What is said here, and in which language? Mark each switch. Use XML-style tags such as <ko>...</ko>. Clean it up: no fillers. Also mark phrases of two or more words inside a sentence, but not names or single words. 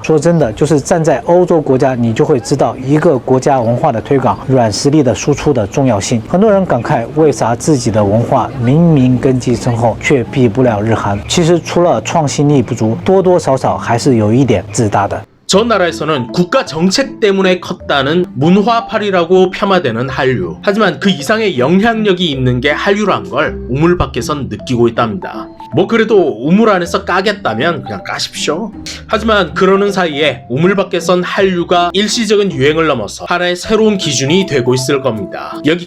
<zh>说真的，就是站在欧洲国家，你就会知道一个国家文化的推广、软实力的输出的重要性。很多人感慨，为啥自己的文化明明根基深厚，却比不了日韩？其实除了创新力不足，多多少少还是有一点自大的。</zh> <ko>저 나라에서는 국가 정책 때문에 컸다는 문화팔이라고 폄하되는 한류. 하지만 그 이상의 영향력이 있는 게 한류란 걸 우물 밖에선 느끼고 있답니다. 뭐 그래도 우물 안에서 까겠다면 그냥 까십시오. 하지만 그러는 사이에 우물 밖에선 한류가 일시적인 유행을 넘어서 하나의 새로운 기준이 되고 있을 겁니다.</ko>